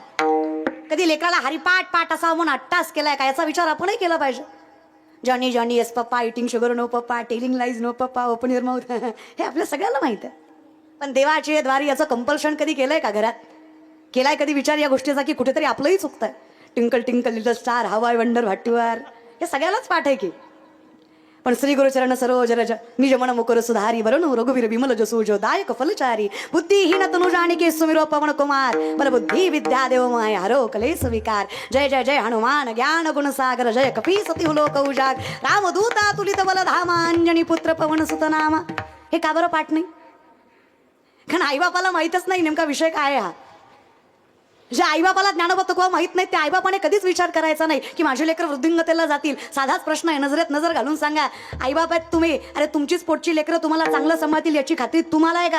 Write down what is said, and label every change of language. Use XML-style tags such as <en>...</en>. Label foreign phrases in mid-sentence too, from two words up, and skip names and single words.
<mr>कधी लेकराला हरिपाठ पाठ असा म्हणून अट्टास केलाय का? याचा विचार आपणही केला पाहिजे.</mr> <en>Johny Johny yes papa, eating sugar no papa, telling lies no papa, open your mouth,</en> <mr>हे आपल्या सगळ्याला माहित आहे. पण देवाचे द्वारी याचं कंपल्शन कधी केलंय का? घरात केलाय कधी विचार या गोष्टीचा की कुठेतरी आपलंही चुकतंय?</mr> <en>twinkle twinkle little star, how I wonder what you are,</en> <mr>हे सगळ्यालाच पाठ आहे की.</mr> <awa>पण श्री गुरुचरण सरोज रज निज मन मुकुर सुधारी वरुण रघुवीर विमल जसू जो दायक फलचारी बुद्धिहीन तनु जानिके सुमिरो पवन कुमार बल बुद्धि विद्या देव माय हरो कलेस विकार. जय जय जय हनुमान ज्ञान गुण सागर जय कपीसती लोक उजाग रामदूता तुलित बल धामा अंजनी पुत्र पवन सुत नामा.</awa> <mr>हे का बरं पाठ नाही? कारण आईबापाला माहीतच नाही नेमका विषय काय आहे हा. जे आईबापाला ज्ञानोबा तुकोबा माहित नाही त्या आईबापाने कधीच विचार करायचा नाही की माझे लेकर वृद्धिंगतेला जातील. साधाच प्रश्न आहे, नजरेत नजर घालून सांगा, आईबाप आहेत तुम्ही, अरे तुमचीच पोटची लेकरं तुम्हाला चांगलं सांभाळतील याची खात्री तुम्हाला आहे का?</mr>